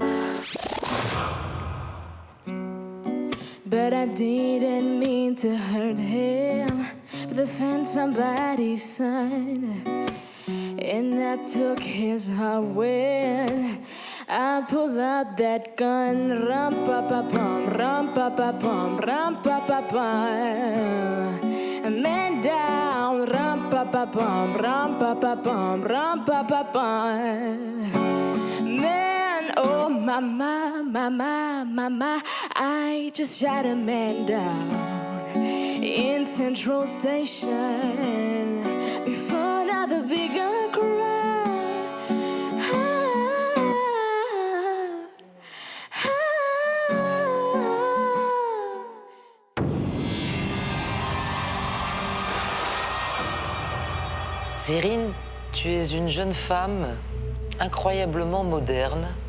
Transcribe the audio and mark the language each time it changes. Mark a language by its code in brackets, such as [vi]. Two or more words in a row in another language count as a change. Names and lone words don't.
[en] But I didn't mean to hurt him. But I found somebody's son, and I took his heart when I pulled out that gun. Rum pa pa pum, rum pa pa pum, rum pa pa pum. A man down, rum pa pa pum, rum pa pa pum, rum pa pa pum. Man, oh mama, mama, mama, I just shot a man down in Central Station before another bigger crowd. [fr] Cyrine, tu es une jeune femme incroyablement moderne.